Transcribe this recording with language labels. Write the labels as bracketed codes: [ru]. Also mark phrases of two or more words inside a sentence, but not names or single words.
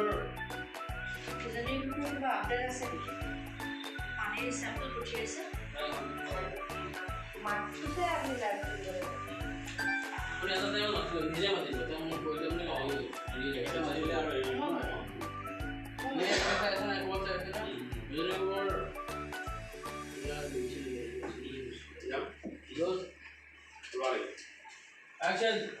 [as] Visionary Cooper কিবা আপডেট আছে নেকি পানীৰ চেম্পল পঠিয়াইছে মাতটোতে আপুনি লাইভ কৰিব আপুনি এটা টাইম মাতিব নিজে মাতিব তেওঁ মোক কৈ দিলে মানে হেৰি এটা মাতিলে আৰু হেৰি নে এটা এটা নাই কোৱা এটা Visionary Cooper. [en] Yeah, Good. Rolling. Action.